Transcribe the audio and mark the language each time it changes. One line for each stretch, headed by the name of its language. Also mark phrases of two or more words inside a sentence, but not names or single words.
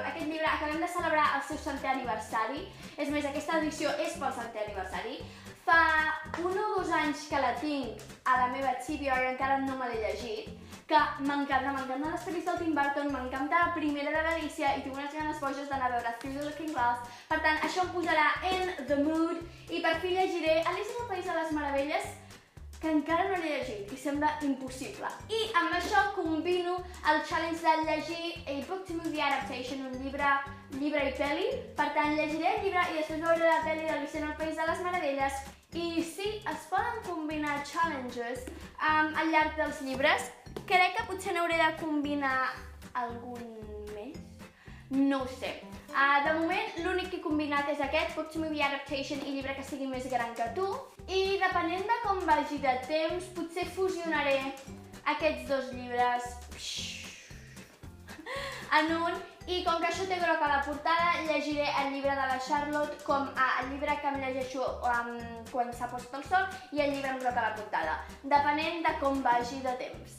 Catalan: Aquest llibre acabem de celebrar el seu 100è aniversari. És més, aquesta edició és pel 100è aniversari. Fa 1 o 2 anys que la tinc a la meva TBR i encara no me l'he llegit, que m'encanta, m'encanten les pel·lis del Tim Burton, m'encanta la primera de l'Alicia i tinc unes ganes boges d'anar a veure Through the Looking Glass. Per tant, això em posarà
English: in the mood
Catalan: i per fi llegiré Alicia en el País de les Meravelles, que encara no l'he llegit i sembla impossible. I amb això combino el challenge de llegir a
English: book to movie adaptation,
Catalan: un llibre i pel·li. Per tant, llegiré el llibre i després veuré la pel·li d'Alicia en el País de les Meravelles. I sí, es poden combinar challenges al llarg dels llibres. Crec que potser n'hauré de combinar algun més. No ho sé. De moment, l'únic que he combinat és aquest,
English: book to movie adaptation
Catalan: i llibre que sigui més gran que tu. I depenent de com vagi de temps, potser fusionaré aquests dos llibres en un, i com que això té groc a la portada, llegiré el llibre de la Charlotte com el llibre que em llegeixo quan s'ha posat el sol i el llibre amb groc a la portada, depenent de com vagi de temps.